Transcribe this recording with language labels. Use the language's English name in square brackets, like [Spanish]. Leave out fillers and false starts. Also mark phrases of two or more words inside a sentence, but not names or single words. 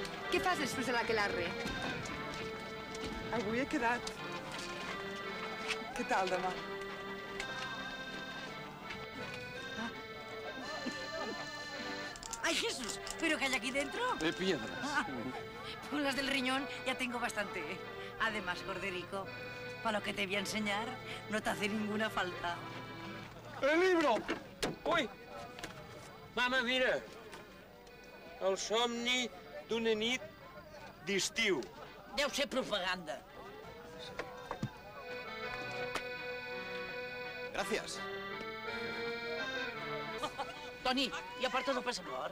[Catalan] Què fas després de l'aquelarre? Avui he quedat. Què tal demà? [Spanish] ¡Ay, Jesús! ¿Pero qué hay aquí dentro? De piedras. Con las del riñón ya tengo bastante. Además, Corderico, para lo que te voy a enseñar, no te hace ninguna falta. El libro! [Catalan] Ui! Mama, mira! El somni d'una nit d'estiu. Deu ser propaganda. [Spanish] Gracias. [Catalan] Toni, i aparta el passaport?